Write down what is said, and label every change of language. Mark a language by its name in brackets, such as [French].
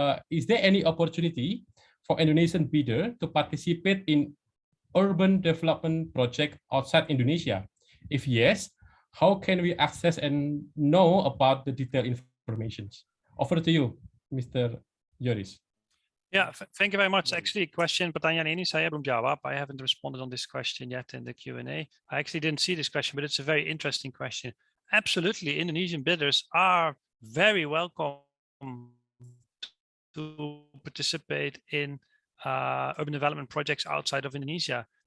[English] Is there any opportunity for Indonesian bidder to participate in urban development project outside Indonesia? If yes, how can we access and know about the detailed information? Over to you, Mr. Joris. Yeah, thank you very much. [Indonesian] Actually, pertanyaan ini saya belum jawab. [English] I haven't responded on this question yet in the Q&A. I actually didn't see this question, but it's a very interesting question. Absolutely, Indonesian bidders are very welcome to participate in urban development projects outside of Indonesia.